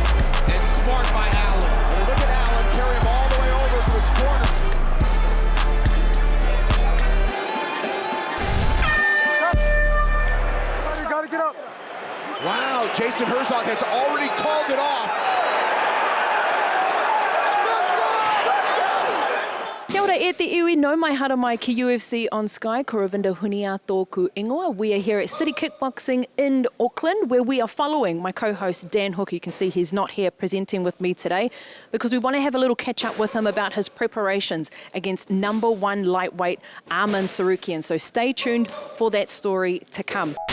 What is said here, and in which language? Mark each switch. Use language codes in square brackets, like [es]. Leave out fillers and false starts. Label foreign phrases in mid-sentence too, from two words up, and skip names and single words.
[en] And smart by Allen. And look at Allen carry him all the way over to his corner. You got to get up. Wow, Jason Herzog has already called it off. [mi] Kia ora e te iwi, no mai hara mai ki UFC on Sky, ko Ravinda Hunia tōku ingoa. [en] We are here at City Kickboxing in Auckland, where we are following my co-host Dan Hook. You can see he's not here presenting with me today because we want to have a little catch up with him about his preparations against number one lightweight Arman Tsarukyan. So stay tuned for that story to come.